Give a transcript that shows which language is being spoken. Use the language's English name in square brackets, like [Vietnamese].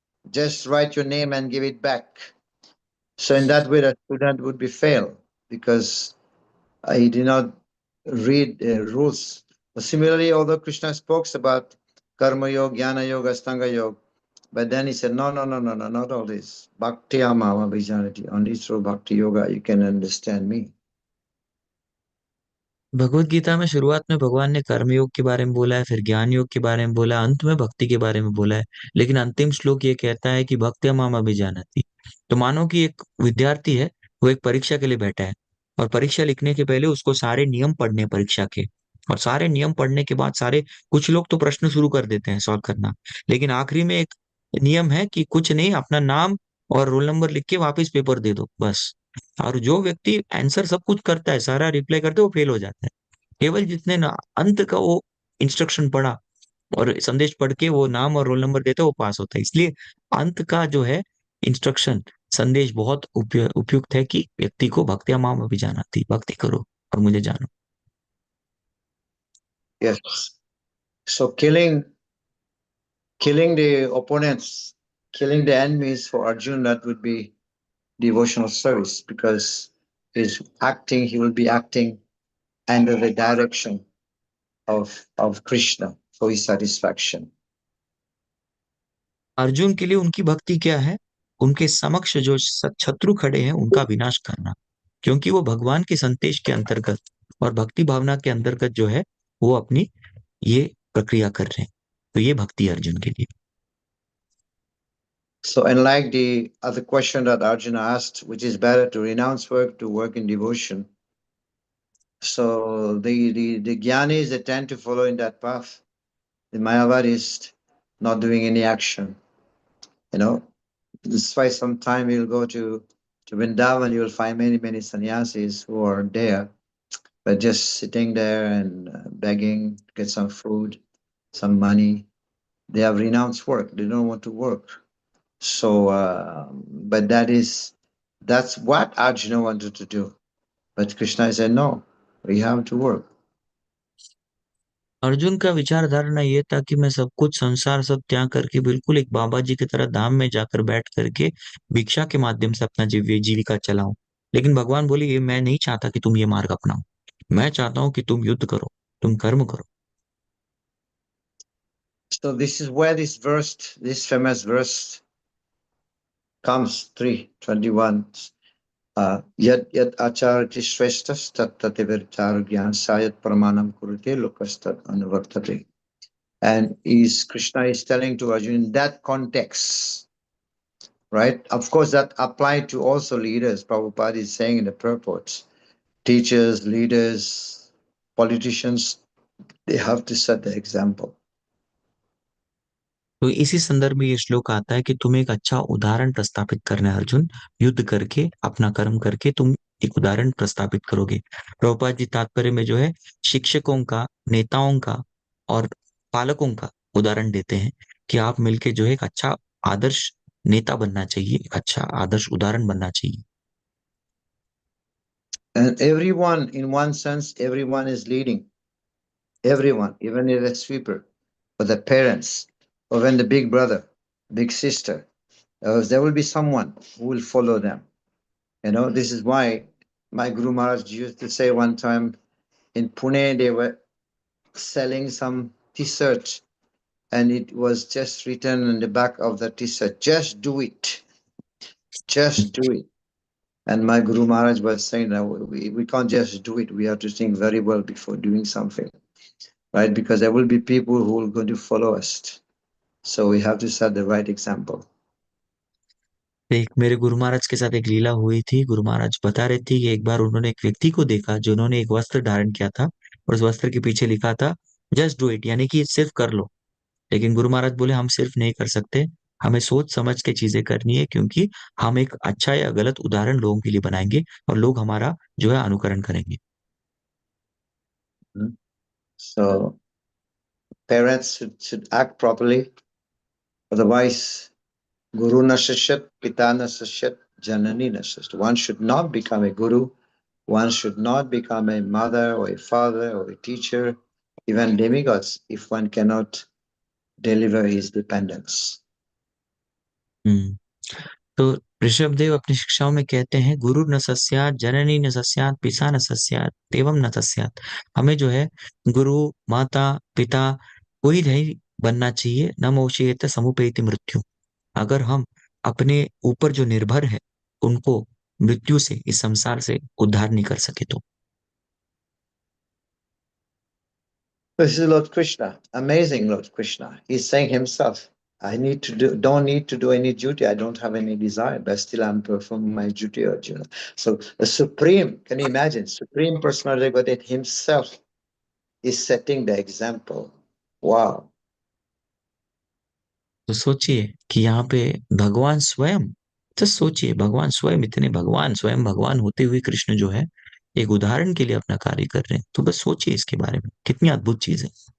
[English] Just write your name and give it back. So in that way, the student would be failed because he did not read the rules. But similarly, although Krishna spoke about Karma Yoga, Jnana Yoga, Astanga Yoga, but then he said, no, not all this. [Sanskrit] Bhakti Amama Vijanati. [English] Only through Bhakti Yoga you can understand me. [Hindi] Bhagavad Gita में शुरुआत में भगवान ने कर्म योग के बारे में बोला है, फिर ज्ञान योग के बारे में बोला है, अंत में भक्ति के बारे में बोला है। लेकिन अंतिम श्लोक ये कहता है कि [Sanskrit] भक्त्या माम अभिजानाति। [Hindi] तो मानो कि एक विद्यार्थी है, वो एक परीक्षा के लिए बैठा है और परीक्षा लिखने के पहले उसको सारे नियम पढ़ने हैं परीक्षा के, और सारे नियम पढ़ने के बाद कुछ लोग तो प्रश्न शुरू कर देते हैं सॉल्व करना, लेकिन आखिरी में एक नियम है कि कुछ नहीं, अपना नाम और रोल नंबर लिख के वापस पेपर दे दो बस। और जो व्यक्ति आंसर सब कुछ करता है, सारा रिप्लाई करते है, वो फेल हो जाता है। केवल जितने ना अंत का वो इंस्ट्रक्शन पढ़ा और संदेश पढ़ के वो नाम और रोल नंबर देते, वो पास होता है। इसलिए अंत का जो है इंस्ट्रक्शन संदेश बहुत उपयुक्त है कि व्यक्ति को [Sanskrit] भक्तिया माम अभी जाना थी, [Hindi] भक्ति करो और मुझे जानो। Yes. [English] So killing the opponents, killing the enemies for Arjuna, that would be devotional service because he will be acting under the direction of Krishna for his satisfaction. [Hindi] Arjun के लिए उनकी भक्ति क्या है? उनके समक्ष जो शत्रु खड़े हैं उनका विनाश करना, क्योंकि वो भगवान के संदेश के अंतर्गत और भक्ति भावना के अंतर्गत जो है वो अपनी ये प्रक्रिया कर रहे हैं। तो ये भक्ति है अर्जुन के लिए। [English] So unlike the other question that Arjuna asked, which is better to renounce work to work in devotion, so the Jnanis, they tend to follow in that path. The Mayavadis not doing any action. That's why sometime you'll go to Vrindavan, you'll find many sannyasis who are there, but just sitting there and begging, get some food, some money. They have renounced work. They don't want to work. So, but that's what Arjuna wanted to do. But Krishna said, no, we have to work. [Hindi] Arjun का विचारधारणा ये था कि मैं सब कुछ संसार सब त्याग करके बिल्कुल एक बाबा जी की तरह धाम में जाकर बैठ करके भिक्षा के माध्यम से अपना जीविका चलाऊं। लेकिन भगवान बोले ये मैं नहीं चाहता कि तुम ये मार्ग अपनाओ, मैं चाहता हूं कि तुम युद्ध करो, तुम कर्म करो। [English] So this is where this famous verse comes, 3:21. [Sanskrit] Yat acharati shreshtas tat tatevirtar gyan sayat pramanam kurute lokastat anuvartate. [English] And Krishna is telling to Arjuna in that context, right? Of course, that applied to also leaders. Prabhupada is saying in the purports, teachers, leaders, politicians, they have to set the example. [Hindi] तो इसी संदर्भ में ये श्लोक आता है कि तुम एक अच्छा उदाहरण प्रस्तापित करना है अर्जुन, युद्ध करके अपना कर्म करके तुम एक उदाहरण प्रस्तापित करोगे। प्रभुपाद जी तात्पर्य में जो है शिक्षकों का, नेताओं का और पालकों का उदाहरण देते हैं कि आप मिलके जो है एक अच्छा आदर्श नेता बनना चाहिए, एक अच्छा आदर्श उदाहरण बनना चाहिए। [English] And everyone, in one sense, everyone is leading. Everyone, even if the sweeper, or the parents, or when the big brother, big sister, there will be someone who will follow them. You know, this is why my Guru Maharaj used to say one time in Pune, they were selling some t-shirts, and it was just written on the back of the t-shirt, just do it. Just do it. And my Guru Maharaj was saying that we can't just do it. We have to think very well before doing something, right? Because there will be people who are going to follow us. So we have to set the right example. [Hindi] एक मेरे गुरु महाराज के साथ एक लीला हुई थी। गुरु महाराज बता रहे थे कि एक बार उन्होंने एक व्यक्ति को देखा जिन्होंने एक वस्त्र धारण किया था और उस वस्त्र के पीछे लिखा था [English] just do it, [Hindi] यानी कि सिर्फ कर लो। लेकिन गुरु महाराज बोले हम सिर्फ नहीं कर सकते, हमें सोच समझ के चीजें करनी है, क्योंकि हम एक अच्छा या गलत उदाहरण लोगों के लिए बनाएंगे और लोग हमारा जो है अनुकरण करेंगे। [English] So parents should act properly. [Sanskrit] Otherwise, Guru na sashyat, Pita na sashyat, Janani na sashyat. [English] One should not become a guru. One should not become a mother or a father or a teacher, even demigods, if one cannot deliver his dependence. [Hindi] तो ऋषभ देव अपनी शिक्षाओं में कहते हैं [Sanskrit] गुरु न सस्यात, जननी न सस्यात, पिता न सस्यात, एवं न सस्यात। [Hindi] हमें जो है गुरु, माता, पिता कोई नहीं बनना चाहिए। [Sanskrit] न मोक्षयेत समुपैति मृत्यु। [Hindi] अगर हम अपने ऊपर जो निर्भर है उनको मृत्यु से, इस संसार से उद्धार नहीं कर सके तो। [English] This is Lord Krishna, amazing Lord Krishna. He's saying himself, don't need to do any duty. I don't have any desire, but still I'm performing my duty, Arjuna. So the Supreme, can you imagine? Supreme Personality of Godhead himself is setting the example. Wow. [Hindi] तो सोचिए कि यहाँ पे भगवान स्वयं, तो सोचिए भगवान स्वयं, इतने भगवान स्वयं भगवान होते हुए कृष्ण जो है एक उदाहरण के लिए अपना कार्य कर रहे हैं। तो बस सोचिए इसके बारे में, कितनी अद्भुत चीज है।